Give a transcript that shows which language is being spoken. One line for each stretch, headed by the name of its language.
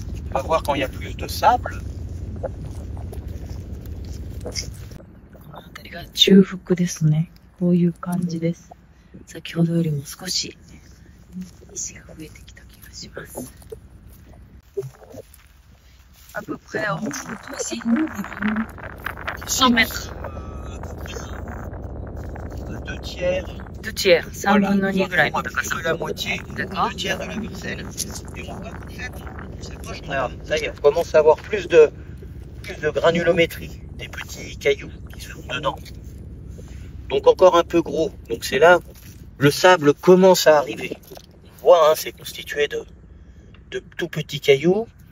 French: On va voir quand il y a plus de sable.
Japanese: この辺りが中腹ですね。こういう感じです。先ほどよりも少し石が増えてきた気がします。
French: À peu près en dessous ici, 100 mètres. 2 tiers. 2 tiers,
Japanese: 3分の2ぐらいの高さ。
French: La moitié, 2 tiers de la parcelle. Et on voit qu'en fait, on s'approche. Ça y est, on commence à avoir plus de granulométrie, des petits cailloux qui sont dedans. Donc encore un peu gros. Donc c'est là où le sable commence à arriver. On voit, hein, c'est constitué de tout petits cailloux.